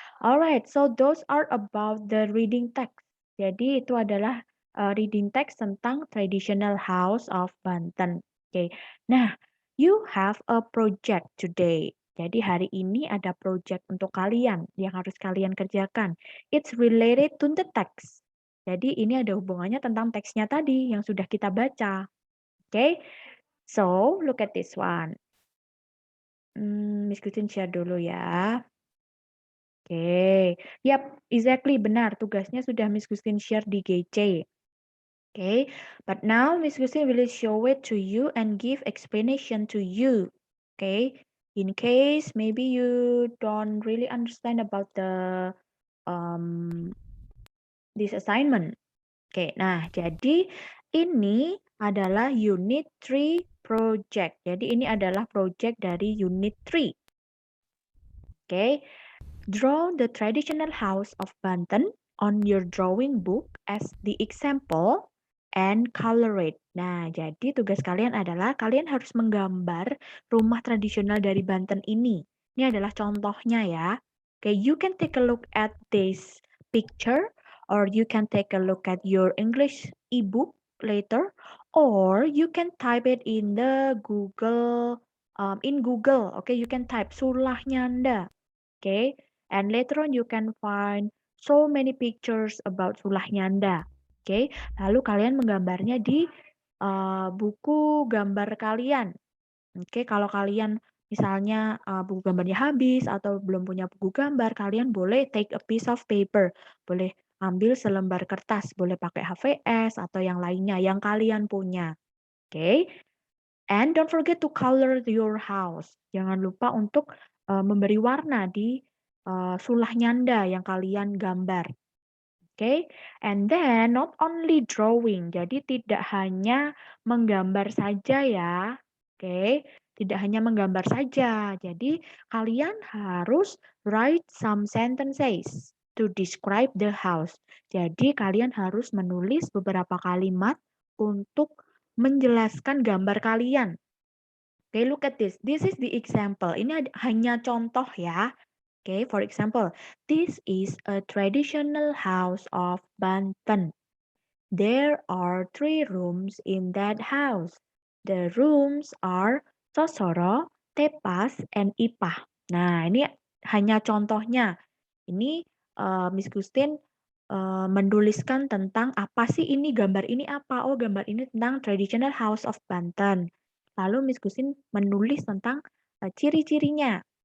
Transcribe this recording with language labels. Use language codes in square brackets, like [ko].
[en] Alright, so those are about the reading text. [id] Jadi itu adalah reading text tentang [en] traditional house of Banten. [id] Oke. [en] Nah, you have a project today. [id] Jadi hari ini ada project untuk kalian yang harus kalian kerjakan. [en] It's related to the text. [id] Jadi ini ada hubungannya tentang teksnya tadi yang sudah kita baca. [en] Oke. So, look at this one. Miss Christine share [id] dulu ya. [en] Oke. [id] Yap, exactly benar. Tugasnya sudah Miss Christine share di GC. [en] Okay, but now Miss Christine will show it to you and give explanation to you. Okay, in case maybe you don't really understand about the this assignment. [id] Oke, nah jadi ini adalah unit 3 project. Jadi ini adalah project dari unit 3. [en] Oke, draw the traditional house of Banten on your drawing book as the example and color it. [id] Nah, jadi tugas kalian adalah kalian harus menggambar rumah tradisional dari Banten ini. Ini adalah contohnya ya. [en] Oke, you can take a look at this picture or you can take a look at your English ebook later or you can type it in the Google in Google. Okay, you can type Sulah Nyanda. Okay, and later on you can find so many pictures about Sulah Nyanda. [id] Okay, lalu kalian menggambarnya di buku gambar kalian. Oke, kalau kalian misalnya buku gambarnya habis atau belum punya buku gambar, kalian boleh [en] take a piece of paper, [id] boleh ambil selembar kertas, boleh pakai HVS atau yang lainnya yang kalian punya. [en] Oke, and don't forget to color your house. [id] Jangan lupa untuk memberi warna di sulah nyanda yang kalian gambar. Oke, [en] and then not only drawing, [id] jadi tidak hanya menggambar saja ya. Oke, tidak hanya menggambar saja. Jadi kalian harus [en] write some sentences to describe the house. [id] Jadi kalian harus menulis beberapa kalimat untuk menjelaskan gambar kalian. [en] Oke, look at this. This is the example. [id] Ini hanya contoh ya. [en] Okay, for example, this is a traditional house of Banten. There are 3 rooms in that house. The rooms are Sosoro, Tepas, and Ipah. [id] Nah, ini hanya contohnya. Ini Miss Gustin menuliskan tentang apa sih ini, gambar ini apa? Oh, gambar ini tentang [en] traditional house of Banten. [id] Lalu Miss Gustin menulis tentang ciri-cirinya.